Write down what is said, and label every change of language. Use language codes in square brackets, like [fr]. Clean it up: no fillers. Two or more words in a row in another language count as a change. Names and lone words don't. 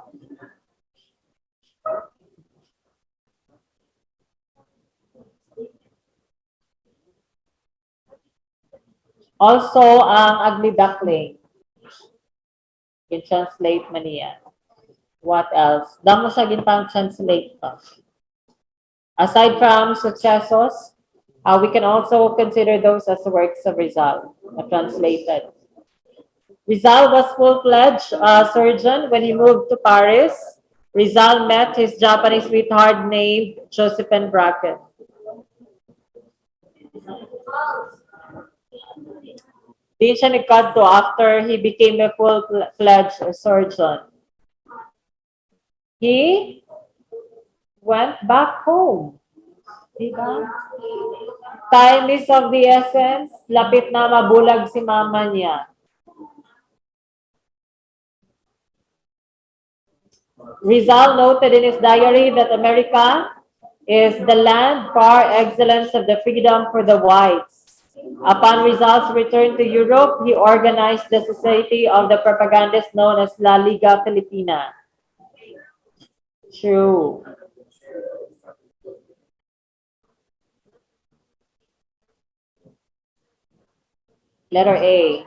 [en] Also, ang ugly duckling. You can translate man yan. What else? [hil] Damo siya gintang translate pa. [en] Aside from successos, we can also consider those as works of Rizal, translated. Rizal was full-fledged surgeon when he moved to Paris. Rizal met his Japanese sweetheart named Josephine Bracken. [hil] Di siya nagkadto [en] after he became a full-fledged surgeon. He went back home. Diba? Time is of the essence. [hil] Lapit na mabulag si mama niya. [en] Rizal noted in his diary that America is the land par excellence of the freedom for the whites. Upon Rizal's return to Europe, he organized the society of the propagandists known as La Liga Filipina. True. Letter A.